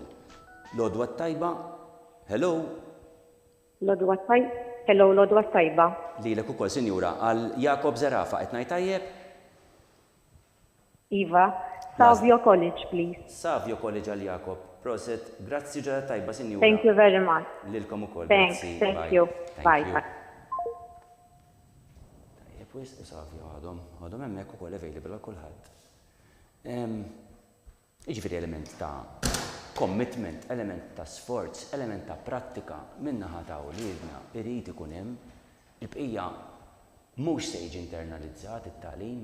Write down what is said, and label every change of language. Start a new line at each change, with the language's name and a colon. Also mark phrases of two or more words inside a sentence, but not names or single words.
Maltese: L-odwa tajba, hello. L-odwa tajba. Hello, l-odwa tajba. Lilek ukoll, Sinjura, għal Jakob Zerafa qed ngħid tajjeb? Iva, Savio College, please. Savio College għal Jakob. Proset, grazzi ġara tajba, Sinjura.
English: Thank you very much.
Maltese: Lilkom ukoll, Thanks, grazzi.
English: thank you. Bye.
Maltese: Tajjeb, wis Savio għadhom hemmhekk ukoll available għal kulħadd. Jiġifieri element ta' commitment, element ta' sforz, element ta' prattika min-naħa ta' wliedna irid ikun hemm. Il-bqija mhux se jiġi internalizzat it-tagħlim.